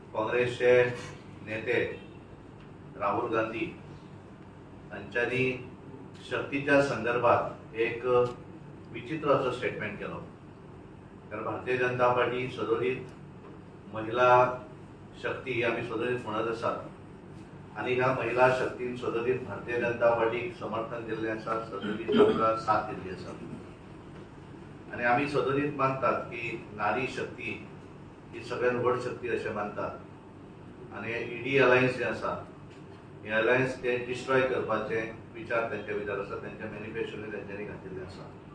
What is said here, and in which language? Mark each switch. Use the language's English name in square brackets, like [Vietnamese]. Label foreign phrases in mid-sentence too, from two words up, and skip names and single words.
[Marathi] काँग्रेसचे नेते राहुल गांधी यांच्यानी शक्तीच्या संदर्भात एक विचित्र असं स्टेटमेंट केलं. [Konkani] कारण भारतीय जनता पार्टी सदोदित महिला शक्ती ही आम्ही सदोदित म्हणत आसात आणि ह्या महिला शक्तीन सदोदित भारतीय जनता पार्टीक समर्थन दिल्लें आसा, सदोदित आमकां साथ दिल्ली आसा आणि आम्ही सदोदित मानतात की नारी शक्ती ही सगळ्यात व्हड शक्ती अशें मानतात आणि ईडी अलायन्स जे आसा हे अलायन्स ते डिस्ट्रॉय करपाचे विचार त्यांच्या भितर आसा, त्यांच्या मॅनिफेस्टोनी त्यांच्यानी घातिल्ले आसा.